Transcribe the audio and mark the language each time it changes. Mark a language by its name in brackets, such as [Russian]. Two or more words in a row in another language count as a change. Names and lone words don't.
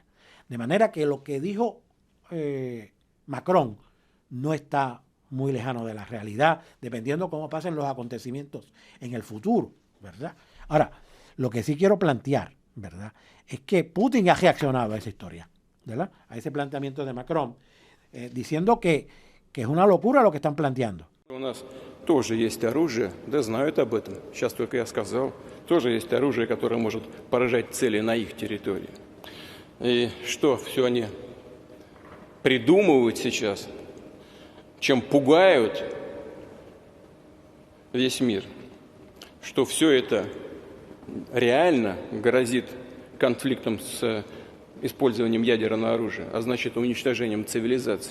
[Spanish] De manera que lo que dijo Macron no está muy lejano de la realidad, dependiendo cómo pasen los acontecimientos en el futuro, ¿verdad? Ahora, lo que sí quiero plantear, ¿verdad?, es que Putin ha reaccionado a esa historia, ¿verdad?, a ese planteamiento de Macron, diciendo que es una locura lo que están planteando. [Russian] тоже есть оружие, да знают об этом. Сейчас только я сказал, тоже есть оружие, которое может поражать цели на их территории. И что все они придумывают сейчас, чем пугают весь мир, что все это реально грозит конфликтом с использованием ядерного оружия, а значит уничтожением цивилизации.